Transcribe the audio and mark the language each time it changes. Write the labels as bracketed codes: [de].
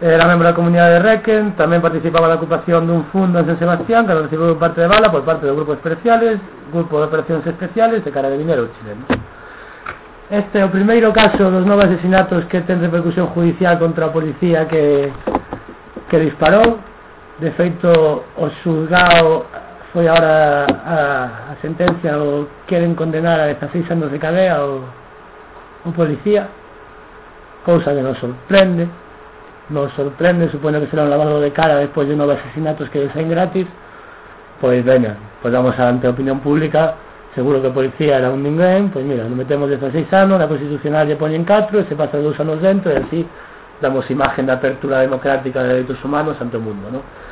[gl] Era membro da comunidade de Requén, tamén participaba na ocupación dun fundo en San Sebastián, que recibiu parte de bala por parte do grupo especiales, grupo de operacións especiales de carabineros chilenos. Este é o primeiro caso dos 9 asesinatos que ten repercusión judicial contra a policía que disparou. De feito, o xulgado foi agora a sentencia, o queren condenar a 16 anos de cadea un policía, cosa que nos sorprende. [es] Nos sorprende, supone que será un lavado de cara después de 9 asesinatos que deseen gratis. Pues venga, pues vamos ante opinión pública, seguro que policía era un ningún, pues mira, nos metemos 16 años, la constitucional ya pone en 4 y se pasa 2 años dentro, y así damos imagen de apertura democrática de derechos humanos ante el mundo, ¿no?